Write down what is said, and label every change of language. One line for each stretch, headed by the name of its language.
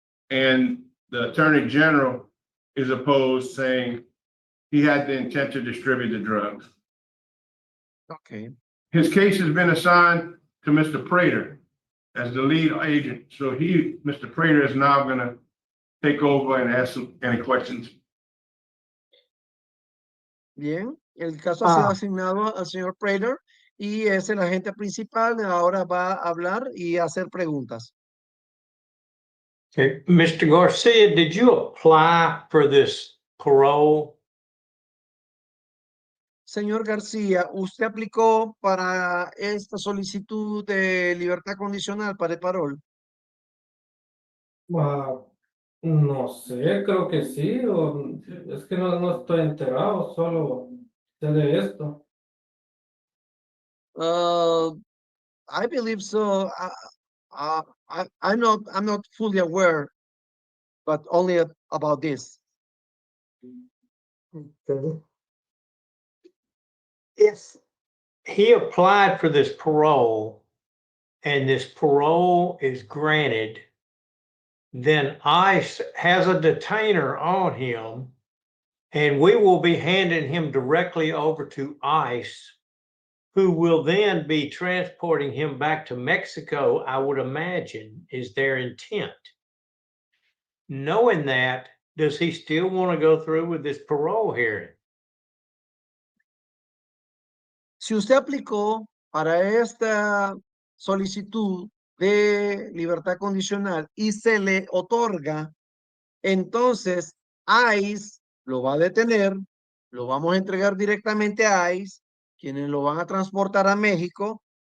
English: And the attorney general is opposed, saying he had the intent to distribute the drugs. Okay. His case has been assigned to Mr. Prater as the lead agent. So Mr. Prater is now gonna take over and ask any questions.
Spanish: Bien, el caso ha sido asignado al señor Prater y es el agente principal. Ahora va a hablar y hacer preguntas.
English: Okay, Mr. Garcia, did you apply for this parole?
Spanish: Señor García, ¿usted aplicó para esta solicitud de libertad condicional para el parol? No sé, creo que sí, o es que no estoy enterado, solo sé de esto.
English: I believe so. I'm not fully aware, but only about this. Okay. If he applied for this parole and this parole is granted, then ICE has a detainer on him and we will be handing him directly over to ICE, who will then be transporting him back to Mexico, I would imagine, is their intent. Knowing that, does he still want to go through with this parole hearing?
Spanish: Si usted aplicó para esta solicitud de libertad condicional y se le otorga, entonces ICE lo va a detener, lo vamos a entregar directamente a ICE, quienes lo van a transportar a México.